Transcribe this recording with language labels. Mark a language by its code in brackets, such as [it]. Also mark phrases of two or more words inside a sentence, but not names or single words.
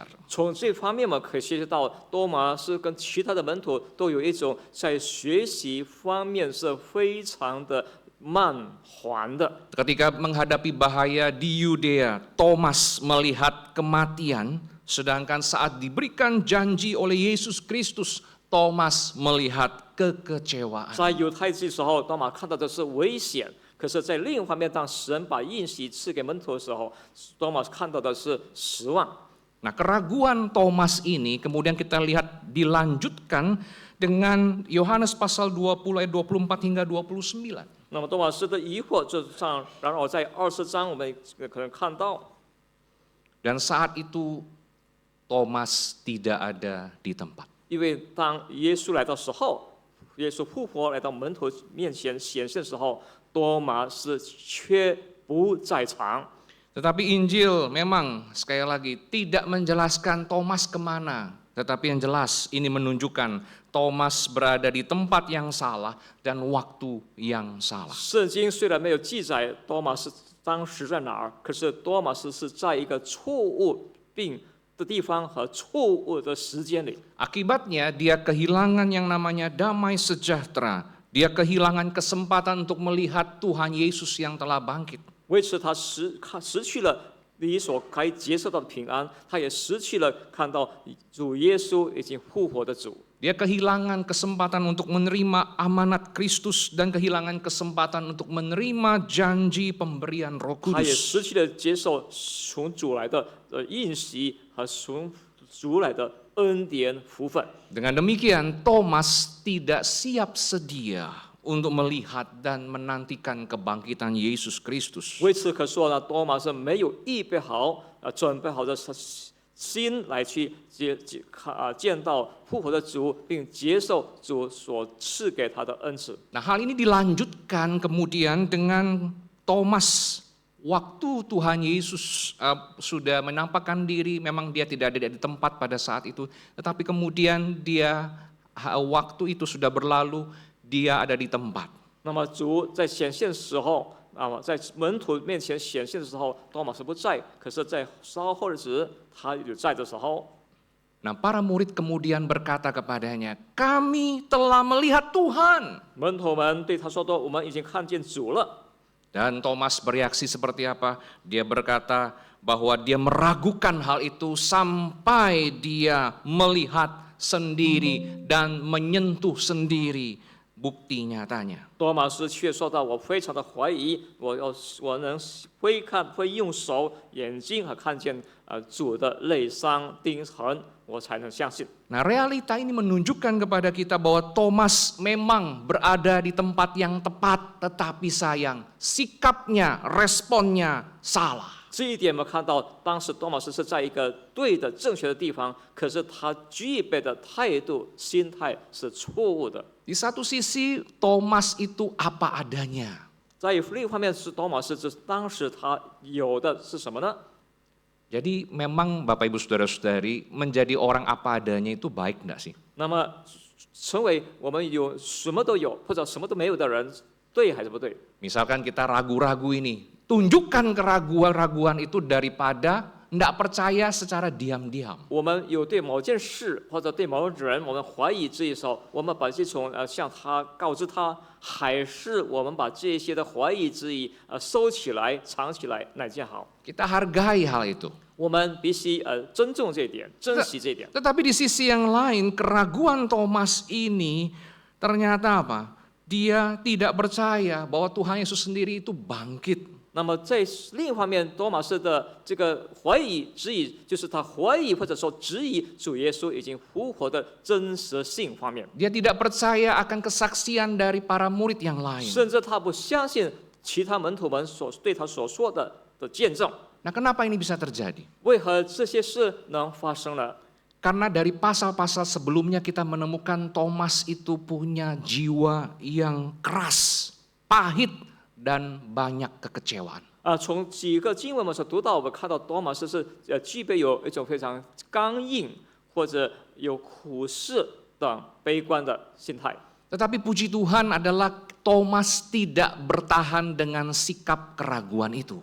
[zh] 从这方面，我们可以学习到，多马是跟其他的门徒都有一种在学习方面是非常的慢缓的。 [id] Ketika menghadapi bahaya di Yudea, Thomas melihat kematian, sedangkan saat diberikan janji oleh Yesus Kristus, Thomas melihat kekecewaan. [zh] 在犹太地的时候，多马看到的是危险；可是，在另一方面，当神把应许赐给门徒的时候，多马看到的是失望。 [id] Nah, keraguan Thomas ini kemudian kita lihat dilanjutkan dengan Yohanes pasal 20 ayat 24 hingga 29. [zh] 那么多马斯的疑惑就上，然而在20章我们可能看到， [id] Dan saat itu Thomas tidak ada di tempat. [zh] 因为当耶稣来的时候，耶稣复活来到门徒面前显现的时候，多马斯却不在场。 [id] Tetapi Injil memang sekali lagi tidak menjelaskan Thomas kemana. Tetapi yang jelas ini menunjukkan Thomas berada di tempat yang salah dan waktu yang salah. [zh] 圣经虽然没有记载多马斯当时在哪儿，可是多马斯是在一个错误病的地方和错误的时间里。 [id] Akibatnya dia kehilangan yang namanya damai sejahtera. Dia kehilangan kesempatan untuk melihat Tuhan Yesus yang telah bangkit. [zh] 为此他失去了理所该接受到的平安，他也失去了看到主耶稣已经复活的主。 [id] Dia kehilangan kesempatan untuk menerima amanat Kristus dan kehilangan kesempatan untuk menerima janji pemberian Roh [zh] 他也 [id] Kudus. [zh] 失去了接受从主来的应许和从主来的恩典福分。 [id] Dengan demikian Thomas tidak siap sedia untuk melihat dan menantikan kebangkitan Yesus Kristus. [zh] 为此可说呢，多马是没有预备好准备好的心来去见到复活的主，并接受主所赐给他的恩赐。 [id] Nah, hal ini dilanjutkan kemudian dengan Thomas. Waktu Tuhan Yesus sudah menampakkan diri, memang dia tidak ada di tempat pada saat itu, tetapi kemudian waktu itu sudah berlalu, dia ada di tempat. [zh] 那么主在显现的时候，在门徒面前显现的时候，多马是不在，可是，在稍后日子他有在的时候， [id] Nah, para murid kemudian berkata kepadanya, kami telah melihat Tuhan. [zh] 门徒们对他说道：“我们已经看见主了。” [id] Dan Thomas bereaksi seperti apa? Dia berkata bahwa dia meragukan hal itu sampai dia melihat sendiri dan menyentuh sendiri bukti nyatanya. [zh] 多马斯却说道：“我非常的怀疑，我能会用手、眼睛和看见主的内伤钉痕，我才能相信。” [id] Nah, realita ini menunjukkan kepada kita bahwa Thomas memang berada di tempat yang tepat, tetapi sayang, sikapnya, responnya salah. [zh] 这一点我们看到，当时多马斯是在一个对的、正确的地方，可是他具备的态度、心态是错误的。 [id] Di satu sisi Thomas itu apa adanya. [zh] 在另一方面是多马斯，这当时他有的是什么呢？ [id] Jadi memang Bapak Ibu Saudara-saudari menjadi orang apa adanya itu baik enggak sih? [zh] 那么成为我们有什么都有或者什么都没有的人，对还是不对？ [id] Misalkan kita ragu-ragu ini, tunjukkan keraguan-raguan itu daripada enggak percaya secara diam-diam. [zh] 我们有对某件事或者对某人我们怀疑这一时候，我们把这种向他告知他，还是我们把这些的怀疑之疑收起来、藏起来，哪件好？ [id] Kita hargai hal itu. [zh] 我们必须尊重这一点，珍惜这一点。 [id] Tetapi di sisi yang lain, keraguan Thomas ini ternyata apa? Dia tidak percaya bahwa Tuhan Yesus sendiri itu bangkit. [zh] 那么在另一方面，多马斯的这个怀疑、质疑，就是他怀疑或者说质疑主耶稣已经复活的真实性方面， [id] Dia tidak percaya akan kesaksian dari para murid yang lain. [zh] 甚至他不相信其他门徒们对他所说的见证。 [id] Nah, kenapa ini bisa terjadi? [zh] 为何这些事能发生呢？ [id] Karena dari pasal-pasal sebelumnya kita menemukan Thomas itu punya jiwa yang keras, pahit, dan banyak kekecewaan. [zh] 从几个经文我们所读到，我们看到多马斯是具备有一种非常刚硬或者有苦涩等悲观的心态。 [id] Tetapi puji Tuhan adalah Thomas tidak bertahan dengan sikap keraguan itu.